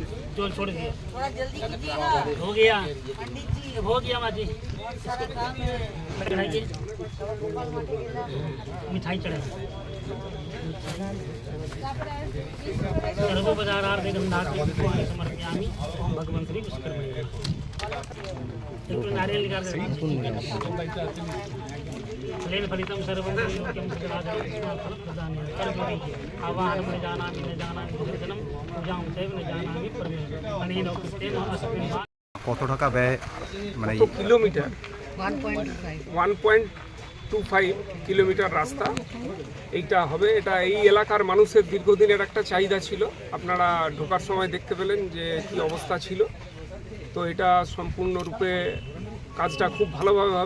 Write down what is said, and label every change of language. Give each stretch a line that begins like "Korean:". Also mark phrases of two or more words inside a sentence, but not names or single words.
Hindi: चोल छोड़ दिया, हो गया माँ जी। मिठाई चढ़ाई।
Sanskrit: सर्वोपचारार्थ गंधाग्र पानी समर्पयामि। ओम भगवान श्री विश्वकर्मणे नमः।
Hindi: नारियल निकाल
Sanskrit: फलेन फलितं सर्वं योग्यं फलप्रदानेन कर्मणि आवाहनं न जानामि दर्शनं पूजां चैव न जानामि अनेन कृतेन अस्मिन्।
Bangla: কত টাকা ব্যয়, মানে কিলোমিটার 1.25 কিলোমিটার রাস্তা এইটা হবে। এটা এই এলাকার মানুষের দীর্ঘদিনের একটা চাহিদা ছিল। আপনারা ঢোকার সময় দেখতে পেলেন যে কি অবস্থা ছিল। তো এটা সম্পূর্ণরূপে কাজটা খুব ভালোভাবে হবে।